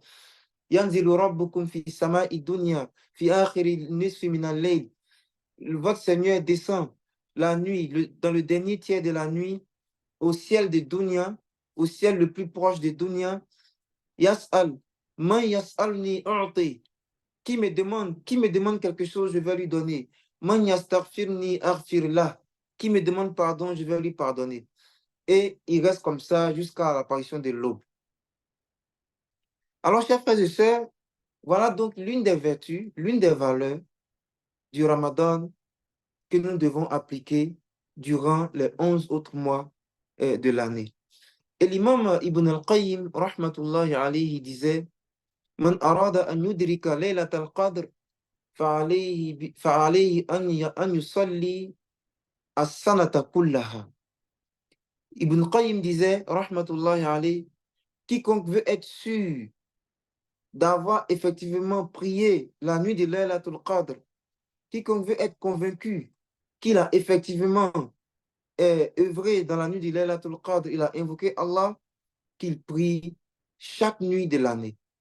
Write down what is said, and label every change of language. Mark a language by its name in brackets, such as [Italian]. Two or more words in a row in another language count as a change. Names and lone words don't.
[Arabic] ينزل ربكم في سماء دنيا في آخر نصف من الليل. [French] Votre Seigneur descend la nuit, dans le dernier tiers de la nuit, au ciel de Dunya, au ciel le plus proche de Dunya. [Arabic] يسأل، من يسألني أعطي. [French] Qui me demande quelque chose, je vais lui donner. [Arabic] من يستغفرني أغفر له. [French] Qui me demande pardon, je vais lui pardonner. Et il reste comme ça jusqu'à l'apparition de l'aube. Alors, chers frères et sœurs, voilà donc l'une des vertus, l'une des valeurs du Ramadan que nous devons appliquer durant les 11 autres mois de l'année. Et l'imam Ibn al-Qayyim, [Arabic] رحمة الله عليه, disait من أراد أن يدرك ليلة القدر فعليه أن يصلي السنة كلها. [French] Ibn Qayyim disait, [Arabic] رحمة الله عليه, [French] quiconque veut être sûr d'avoir effectivement prié la nuit de Laylatul Qadr, quiconque veut être convaincu qu'il a effectivement œuvré dans la nuit de Laylatul Qadr, il a invoqué Allah, qu'il prie chaque nuit de l'année.